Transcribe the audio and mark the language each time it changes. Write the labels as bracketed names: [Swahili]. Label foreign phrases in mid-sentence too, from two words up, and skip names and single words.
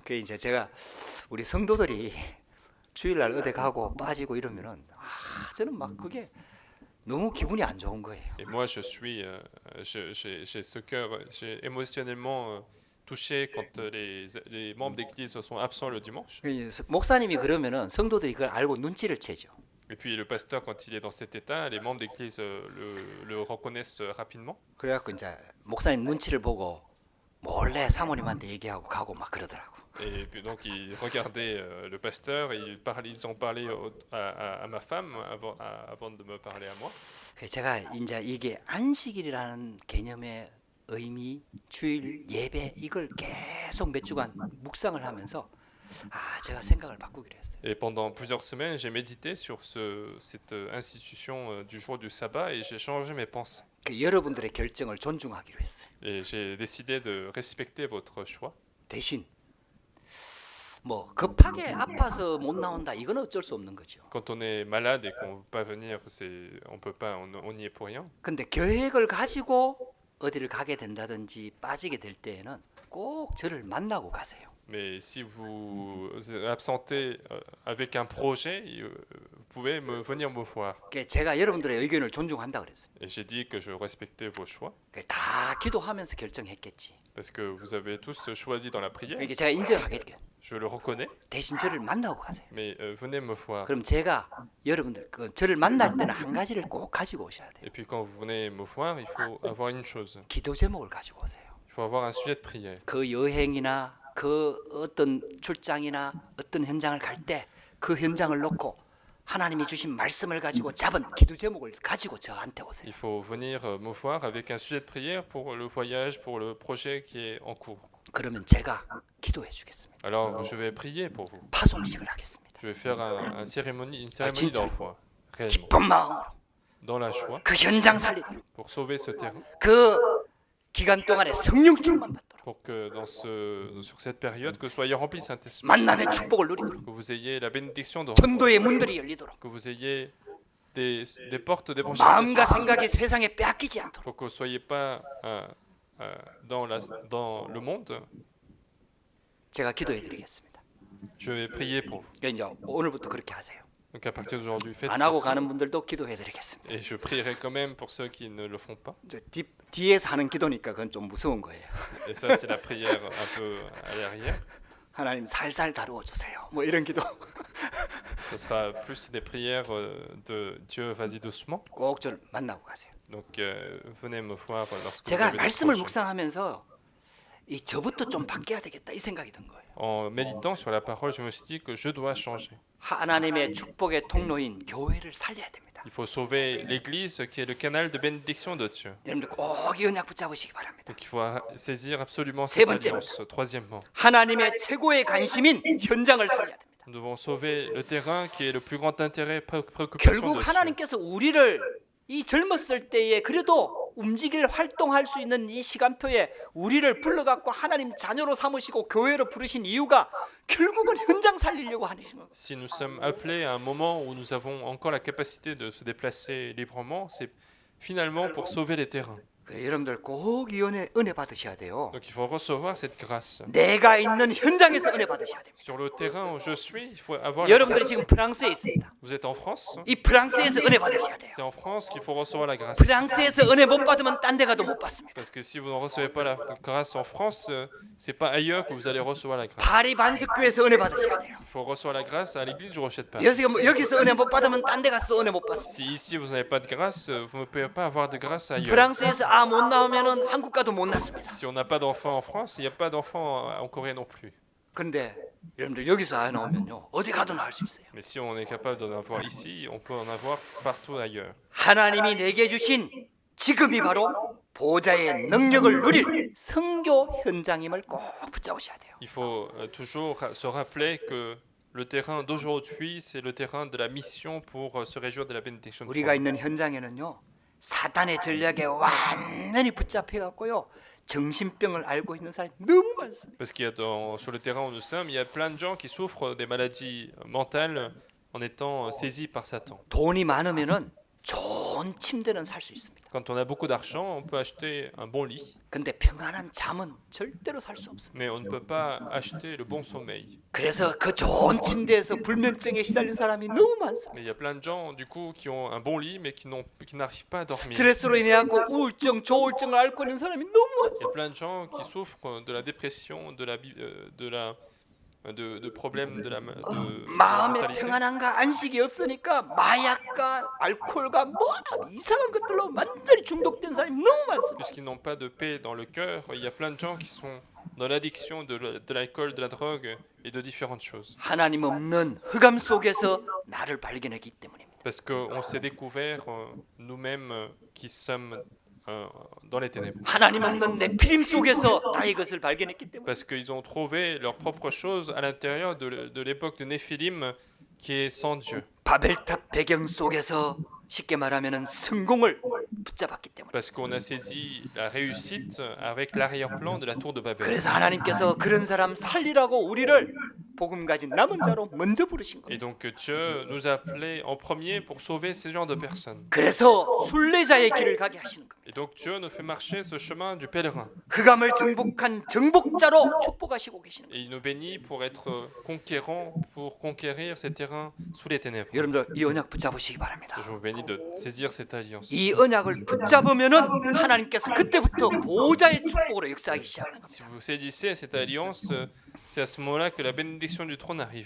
[Korean] 그 이제 제가 우리 성도들이 주일날 어디 가고 빠지고 이러면은 저는 막 그게 너무 기분이 안 좋은 거예요. [French] Et moi, j'ai ce cœur, j'ai émotionnellement touché quand les membres d'église sont absents le dimanche. [Korean] 그 목사님이 그러면은 성도들이 그걸 알고 눈치를 채죠. [French] Et puis le pasteur, quand il est dans cet état, les membres d'église le reconnaissent rapidement. [Korean] 그래갖고 이제 목사님 눈치를 보고 몰래 사모님한테 얘기하고 가고 막 그러더라고. [French] Et puis donc ils regardaient le pasteur, et ils ont parlé à ma femme avant de me parler à moi. [Korean] 그래서 제가 이제 이게 안식일이라는 개념의 의미, 주일 예배 이걸 계속 몇 주간 묵상을 하면서 제가 생각을 바꾸기로 했어요. [French] Et pendant plusieurs semaines, j'ai médité sur cette institution du jour du sabbat et j'ai changé mes pensées. [Korean] 그 여러분들의 결정을 존중하기로 했어요. [French] Et j'ai décidé de respecter votre choix. [Korean] 대신 뭐 급하게 아파서 못 나온다 이건 어쩔 수 없는 거죠. [French] Quand on est malade et qu'on ne peut pas venir, on peut pas, on n'y est pour rien. [Korean] 근데 계획을 가지고 어디를 가게 된다든지 빠지게 될 때에는 꼭 저를 만나고 가세요. [French] Mais si vous absentez avec un projet, vous pouvez venir me voir. [Korean] 제가 여러분들의 의견을 존중한다 그랬어요. [French] Et j'ai dit que je respectais vos choix. [Korean] 다 기도하면서 결정했겠지. [French] Parce que vous avez tous choisi dans la prière. [Korean] 이게 제가 인정하겠게. [French] Je le reconnais. [Korean] 대신 저를 만나고 가세요. [French] Mais venez me voir. [Korean] 그럼 제가 여러분들 저를 만날 때는 한 가지를 꼭 가지고 오셔야 돼요. [French] Et puis quand vous venez me voir, il faut avoir une chose. [Korean] 기도 제목을 가지고 오세요. [French] Il faut avoir un sujet de prière. [Korean] 그 여행이나 그 어떤 출장이나 어떤 현장을 갈 때 그 현장을 놓고 하나님이 주신 말씀을 가지고 잡은 기도 제목을 가지고 저한테 오세요. [French] Il faut venir me voir avec un sujet de prière pour le voyage, pour le projet qui est en cours. [Korean] 그러면 제가 기도해 주겠습니다. [French] Alors je vais prier pour vous. [Korean] 파송식을 하겠습니다. [French] Je vais faire une cérémonie d'envoi, réellement, [Korean] 기쁜 마음으로 [French] dans la joie, [Korean] 그 현장 살리도록 [French] pour sauver ce terrain, [Korean] 그 기간 동안에 성령 충만 받도록 [French] pour que sur cette période, que soyez remplis du Saint-Esprit, [Korean] 만남의 축복을 누리도록 [French] que vous ayez la bénédiction de [Korean] 전도의 문들이 열리도록 [French] que vous ayez des portes d'évangélisation, [Korean] 마음과 생각이 세상에 빼앗기지 않도록 [French] pour que vous ne soyez pas dans le monde. [Korean] 제가 기도해 드리겠습니다. [French] Je vais prier pour vous. [Korean] 그러니까 이제 오늘부터 그렇게 하세요. [French] Donc à partir d'aujourd'hui, faites [Korean] 안 하고 [French] ceci. [Korean] 가는 분들도 기도해 드리겠습니다. [French] Et je prierai quand même pour ceux qui ne le font pas. [Korean] 뒤에서 하는 기도니까 그건 좀 무서운 거예요. [French] Et ça, c'est la prière un peu à l'arrière. [Korean] 하나님 살살 다루어 주세요. 뭐 이런 기도 [French] Ce sera plus des prières de Dieu, vas-y doucement. [Korean] 꼭 저를 만나고 가세요. [French] Donc venez me voir lorsque vous [Korean] 제가 [French] avez des [Korean] 말씀을 [French] projets. [Korean] 묵상하면서 이 저부터 좀 바뀌어야 되겠다 이 생각이 든 거예요. [French] En méditant sur la parole, je me suis dit que je dois changer. [Korean] 하나님의 축복의 통로인 교회를 살려야 됩니다. [French] Il faut sauver l'Église qui est le canal de bénédiction de Dieu. [Korean] 여러분들 꼭 이 언약 붙잡으시기 바랍니다. [French] Donc il faut saisir absolument [Korean] 세 [French] cette [Korean] 번째. [French] alliance. Troisièmement, [Korean] 하나님의 최고의 관심인 현장을 살려야 됩니다. [French] nous devons sauver le terrain qui est le plus grand intérêt, préoccupation [Korean] 결국 [French] de Dieu. [Korean] 하나님께서 우리를 이 젊었을 때에 그래도 움직일 활동할 수 있는 이 시간표에 우리를 불러갖고 하나님 자녀로 삼으시고 교회로 부르신 이유가 결국은 현장 살리려고 하시는 거예요. [French] Si nous sommes appelés à un moment où nous avons encore la capacité de se déplacer librement, finalement pour sauver les terrains. [Korean] 그래, 여러분들 꼭 이 은혜 받으셔야 돼요. [French] Donc il faut recevoir cette grâce. [Korean] 내가 있는 현장에서 은혜 받으셔야 됩니다. [French] Sur le terrain où je suis, il faut avoir la [Korean] 여러분들이 [French] grâce. [Korean] 지금 프랑스에 있습니다. [French] Vous êtes en France? [Korean] 이 프랑스에서 은혜 받으셔야 돼요. [French] C'est en France qu'il faut recevoir la grâce. [Korean] 프랑스에서 은혜 못 받으면 딴 데 가도 못 받습니다. [French] Parce que si vous ne recevez pas la grâce en France, c'est pas ailleurs que vous allez recevoir la grâce. [Korean] 파리 반석교회에서 은혜 받으셔야 돼요. [French] Il faut recevoir la grâce à l'église du Rocher de Paris. [Korean] 여기서 은혜 못 받으면 딴 데 가서도 은혜 못 받습니다. [French] Si ici vous n'avez pas de grâce, vous ne pouvez pas avoir de grâce ailleurs. [Korean] 프랑스에서 못 나오면은 한국 가도 못 났습니다. [French] Si on n'a pas d'enfants en France, il n'y a pas d'enfants en Corée non plus. [Korean] 그런데 여러분들 여기서 안 나오면요 어디 가도 할 수 있어요. [French] Mais si on est capable d'en avoir ici, on peut en avoir partout ailleurs. [Korean] 하나님이 내게 주신 지금이 바로 보좌의 능력을 누릴 선교 현장임을 꼭 붙잡으셔야 돼요. [French] Il faut toujours se rappeler que le terrain d'aujourd'hui, c'est le terrain de la mission pour se réjouir de la bénédiction de [Korean] 우리가 [French] Dieu. [Korean] 있는 현장에는요 사탄의 전략에 완전히 붙잡혀 갖고요 정신병을 앓고 있는 사람이 너무 많습니다. [French] Parce qu'il y a sur le terrain où nous sommes, il y a plein de gens qui souffrent des maladies mentales en étant saisis par Satan. [Korean] 돈이 많으면은 좋은 침대는 살 수 있습니다. [French] Quand on a beaucoup d'argent, on peut acheter un bon lit, [Korean] 근데 평안한 잠은 절대로 살 수 없습니다. [French] mais on ne peut pas acheter le bon sommeil. [Korean] 그래서 그 좋은 침대에서 불면증에 시달린 사람이 너무 많습니다. [French] Mais il y a plein de gens du coup qui ont un bon lit mais qui n'arrivent pas à dormir. [Korean] 스트레스로 인해 갖고 우울증, 조울증을 앓고 있는 사람이 너무 [French] Il y a [Korean] 많습니다. [French] plein de gens qui souffrent de la dépression, de problèmes de la [Korean] 마음에 [French] mentalité. [Korean] 평안함과 안식이 없으니까 마약과 알코올과 뭐 이상한 것들로 완전히 중독된 사람이 너무 많습니다. [French] Puisqu'ils n'ont pas de paix dans le cœur, il y a plein de gens qui sont dans l'addiction de l'alcool, de la drogue et de différentes choses. [Korean] 하나님 없는 흑암 속에서 나를 발견했기 때문입니다. [French] Parce qu'on s'est découvert nous-mêmes qui sommes dans les ténèbres. [Korean] 하나님 없는 내 피림 속에서 나의 것을 발견했기 때문에 [French] Parce qu'ils ont trouvé leurs propres choses à l'intérieur de l'époque de Néphilim qui est sans Dieu. [Korean] 바벨탑 배경 속에서 쉽게 말하면은 성공을 붙잡았기 때문에 [French] Parce qu'on a saisi la réussite avec l'arrière-plan de la tour de Babel. [Korean] 그래서 하나님께서 그런 사람 살리라고 우리를 복음 가진 남은 자로 먼저 부르신 [French] Et [Korean] 겁니다. [French] donc Dieu nous a appelés en premier pour sauver ces genres de personnes. [Korean] 그래서 순례자의 길을 가게 하시는 겁니다. [French] Et donc Dieu nous fait marcher ce chemin du pèlerin. [Korean] 흑암을 정복한 정복자로 축복하시고 계시는 [French] Et il nous bénit pour être conquérants, pour conquérir ces terrains sous les ténèbres. [Korean] 거예요. 여러분들 이 언약 붙잡으시기 바랍니다. [French] Je vous bénis de saisir cette alliance. [Korean] 이 언약을 붙잡으면은 하나님께서 그때부터 보좌의 축복으로 역사하기 시작하는 [French] Si [Korean] 겁니다. [French] vous saisissez cette alliance, c'est à ce moment-là que la bénédiction du trône arrive.